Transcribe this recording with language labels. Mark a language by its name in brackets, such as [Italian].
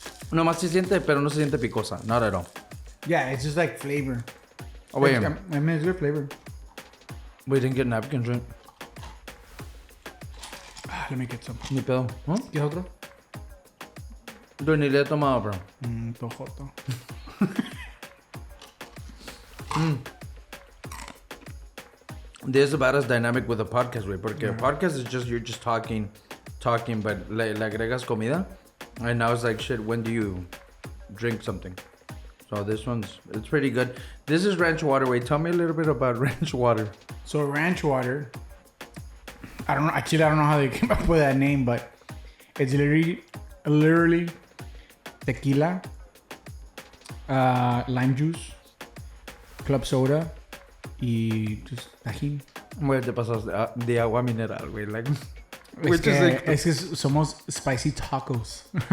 [Spanish] Nomás se siente, pero no se siente picosa. [English] Not at all. Yeah, it's just like flavor. Oh, wait. I mean, it's good flavor. We didn't get napkins, right? Let me get some. [Spanish] Ni pedo. ¿Huh? ¿Quieres otro? Yo ni le he tomado, bro. Tojoto. [English] This is about as dynamic with a podcast, way. Porque a podcast is just, you're just talking, but [Spanish] le agregas comida. [English] And now it's like, shit, when do you drink something? So this it's pretty good. This is ranch water. Wait, tell me a little bit about ranch water. So ranch water, I don't know. Actually, I don't know how they came up with that name, but it's literally tequila, lime juice, club soda, y just tajín. [Spanish] Güey, te pasas de agua mineral, güey. Like, Es que somos spicy tacos.